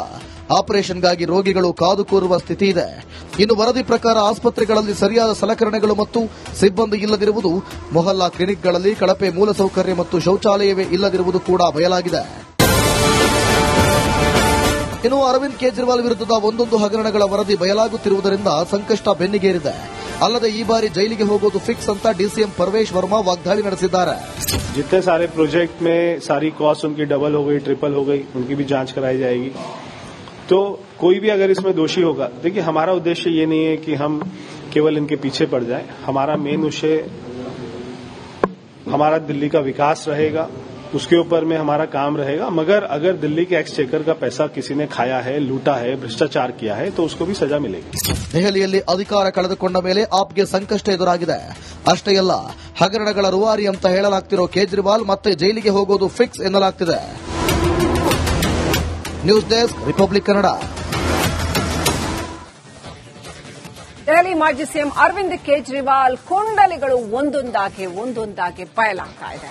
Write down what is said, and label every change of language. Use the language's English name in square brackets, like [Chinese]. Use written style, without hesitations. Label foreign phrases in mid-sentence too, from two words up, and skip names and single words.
[Kannada] ಆಪರೇಷನ್ಗಾಗಿ ರೋಗಿಗಳು ಕಾದು ಕೂರುವ ಸ್ಥಿತಿ ಇದೆ. ಇನ್ನು ವರದಿ ಪ್ರಕಾರ ಆಸ್ಪತ್ರೆಗಳಲ್ಲಿ ಸರಿಯಾದ ಸಲಕರಣೆಗಳು ಮತ್ತು ಸಿಬ್ಬಂದಿ ಇಲ್ಲದಿರುವುದು, ಮೊಹಲ್ಲಾ ಕ್ಲಿನಿಕ್ಗಳಲ್ಲಿ ಕಳಪೆ ಮೂಲಸೌಕರ್ಯ ಮತ್ತು ಶೌಚಾಲಯವೇ ಇಲ್ಲದಿರುವುದು ಕೂಡ ಬಯಲಾಗಿದೆ. ಇನ್ನು ಅರವಿಂದ್ ಕೇಜ್ರಿವಾಲ್ ವಿರುದ್ಧದ ಒಂದೊಂದು ಹಗರಣಗಳ ವರದಿ ಬಯಲಾಗುತ್ತಿರುವುದರಿಂದ ಸಂಕಷ್ಟ ಬೆನ್ನಿಗೇರಿದೆ. ಅಲ್ಲದೆ ಈ ಬಾರಿ ಜೈಲಿಗೆ ಹೋಗೋದು ಫಿಕ್ಸ್ ಅಂತ ಡಿಸಿಎಂ ಪರ್ವೇಶ್ ವರ್ಮಾ ವಾಗ್ದಾಳಿ ನಡೆಸಿದ್ದಾರೆ. [Hindi] जितने सारे प्रोजेक्ट में सारी कॉस्ट उनकी डबल हो गई, ट्रिपल हो गई, उनकी भी जांच कराई जाएगी. तो कोई भी अगर इसमें दोषी होगा, देखिए हमारा उद्देश्य ये नहीं है कि हम केवल इनके पीछे पड़ जाएं. हमारा मेन उद्देश्य हमारा दिल्ली का विकास रहेगा, उसके ऊपर में हमारा काम रहेगा. मगर अगर दिल्ली के एक्सचेकर का पैसा किसी ने खाया है, लूटा है, भ्रष्टाचार किया है, तो उसको भी सजा मिलेगी. [Kannada] ದೆಹಲಿಯಲ್ಲಿ ಅಧಿಕಾರ ಕಳೆದುಕೊಂಡ ಮೇಲೆ ಆಪ್ಗೆ ಸಂಕಷ್ಟ ಎದುರಾಗಿದೆ. ಅಷ್ಟೇ ಅಲ್ಲ, ಹಗರಣಗಳ ರೂವಾರಿ ಅಂತ ಹೇಳಲಾಗ್ತಿರೋ ಕೇಜ್ರಿವಾಲ್ ಮತ್ತೆ ಜೈಲಿಗೆ ಹೋಗೋದು ಫಿಕ್ಸ್ ಎನ್ನಲಾಗ್ತಿದೆ. [English] news desk, [Kannada] ರಿಪಬ್ಲಿಕ್ ಕನ್ನಡ. ದೆಹಲಿ ಮಾಜಿ ಸಿಎಂ ಅರವಿಂದ್ ಕೇಜ್ರಿವಾಲ್ ಕುಂಡಲಿಗಳು ಒಂದೊಂದಾಗಿ ಬಯಲಾಗ್ತಾ ಇದೆ.